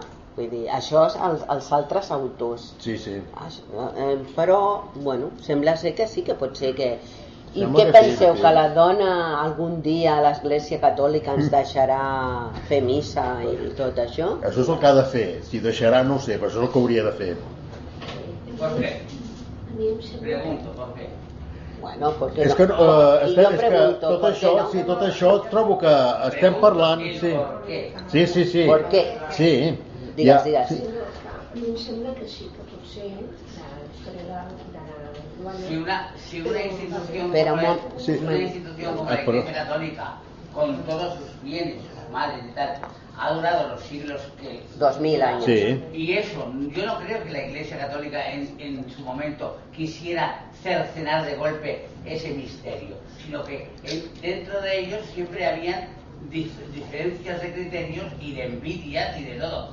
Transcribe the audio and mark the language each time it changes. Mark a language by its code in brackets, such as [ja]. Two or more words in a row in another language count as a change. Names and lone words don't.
[ca] Vull dir, això és els altres autors. Sí, sí. Però, bueno, sembla ser que sí, que pot ser que... I què penseu, que la dona algun dia a l'Església Catòlica ens deixarà fer missa i tot això? Això és el que ha de fer, si deixarà no ho sé, però això és el que hauria de fer. [es] ¿Por qué? Pregunto, ¿por qué? [ca] Bueno, perquè és que, tot això, sí, tot això trobo que estem parlant... Sí. [es] ¿Por qué? Sí. [ca] Digues. A mi em sembla que sí, que potser la història [es] Si una institución como la Iglesia Católica, con todos sus bienes, sus males y tal, ha durado los siglos que... 2000 años. Sí. Y eso, yo no creo que la Iglesia Católica en su momento quisiera cercenar de golpe ese misterio, sino que dentro de ellos siempre habían diferencias de criterios y de envidias y de todo.